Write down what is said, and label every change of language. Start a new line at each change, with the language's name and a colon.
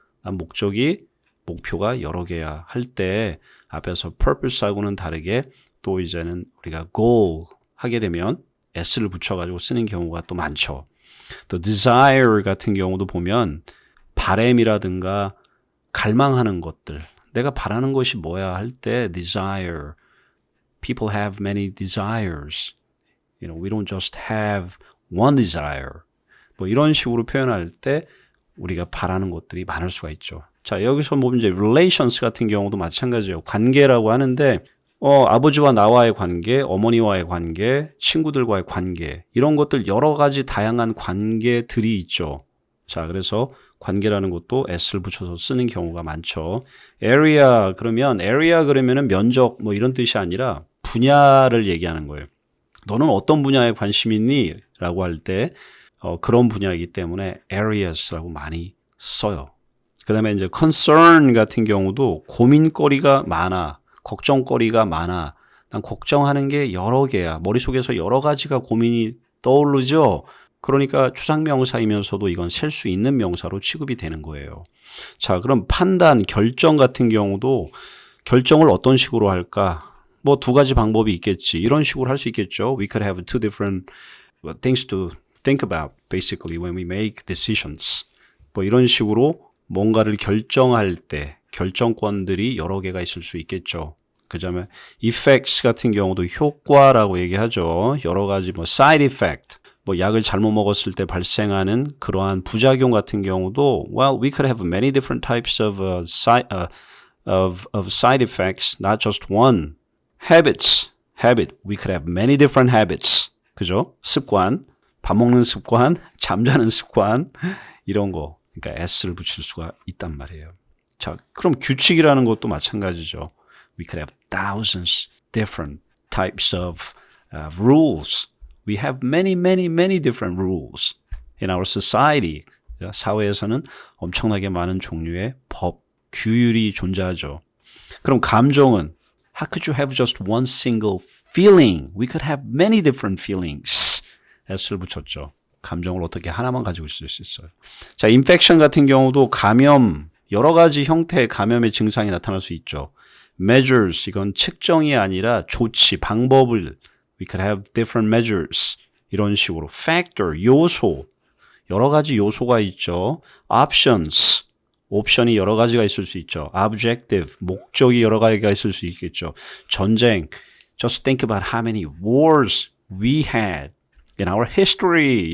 Korean: 난 목표가 여러 개야 할 때 앞에서 purpose하고는 다르게 또 이제는 우리가 goal 하게 되면 s를 붙여가지고 쓰는 경우가 또 많죠. 또 desire 같은 경우도 보면 바램이라든가 갈망하는 것들, 내가 바라는 것이 뭐야 할 때 desire.
English: People have many desires. You know, we don't just have one desire.
Korean: 뭐 이런 식으로 표현할 때 우리가 바라는 것들이 많을 수가 있죠. 자, 여기서 뭐 이제 relations 같은 경우도 마찬가지예요. 관계라고 하는데 아버지와 나와의 관계, 어머니와의 관계, 친구들과의 관계 이런 것들 여러 가지 다양한 관계들이 있죠. 자, 그래서 관계라는 것도 s를 붙여서 쓰는 경우가 많죠. area 그러면은 면적 뭐 이런 뜻이 아니라 분야를 얘기하는 거예요. 너는 어떤 분야에 관심 있니? 라고 할 때 그런 분야이기 때문에 areas라고 많이 써요. 그 다음에 이제 concern 같은 경우도 고민거리가 많아, 걱정거리가 많아. 난 걱정하는 게 여러 개야. 머릿속에서 여러 가지가 고민이 떠오르죠. 그러니까 추상명사이면서도 이건 셀 수 있는 명사로 취급이 되는 거예요. 자, 그럼 판단, 결정 같은 경우도 결정을 어떤 식으로 할까? 뭐 두 가지 방법이 있겠지. 이런 식으로 할 수 있겠죠.
English: We could have two different things to think about basically when we make decisions.
Korean: 뭐 이런 식으로 뭔가를 결정할 때 결정권들이 여러 개가 있을 수 있겠죠. 그다음에 effects 같은 경우도 효과라고 얘기하죠. 여러 가지 뭐 side effect, 뭐 약을 잘못 먹었을 때 발생하는 그러한 부작용 같은 경우도
English: well, we could have many different types of side effects, not just one. habit, we could have many different habits.
Korean: 그죠? 습관, 밥 먹는 습관, 잠자는 습관 이런 거. 그러니까 s를 붙일 수가 있단 말이에요. 자, 그럼 규칙이라는 것도 마찬가지죠.
English: We could have thousands different types of rules. We have many different rules in our society.
Korean: 사회에서는 엄청나게 많은 종류의 법, 규율이 존재하죠. 그럼 감정은
English: How could you have just one single feeling? We could have many different feelings.
Korean: S를 붙였죠. 감정을 어떻게 하나만 가지고 있을 수 있어요. 자, infection 같은 경우도 감염, 여러 가지 형태의 감염의 증상이 나타날 수 있죠.
English: measures,
Korean: 이건 측정이 아니라 조치, 방법을
English: we could have different measures.
Korean: 이런 식으로 factor, 요소, 여러 가지 요소가 있죠. options, 옵션이 여러 가지가 있을 수 있죠. objective, 목적이 여러 가지가 있을 수 있겠죠.
English: 전쟁, just think about how many wars we had in our history.